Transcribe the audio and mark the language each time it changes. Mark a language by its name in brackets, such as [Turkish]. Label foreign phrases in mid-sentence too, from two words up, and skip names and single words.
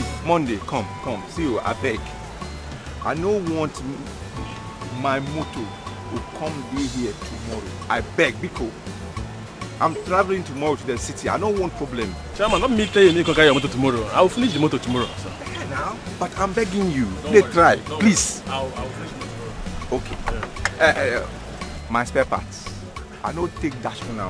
[Nigerian Pidgin] Monday, come. See you, I beg. I don't want my motor to come day here tomorrow. I beg, Biko. I'm traveling tomorrow to the city. I don't want problem. Chairman, not me tell you to carry your motor tomorrow. I will finish the motor tomorrow, sir. Yeah, now, but I'm begging you. They try, please. I'll finish it tomorrow. Okay. My spare parts. I don't take dash for now.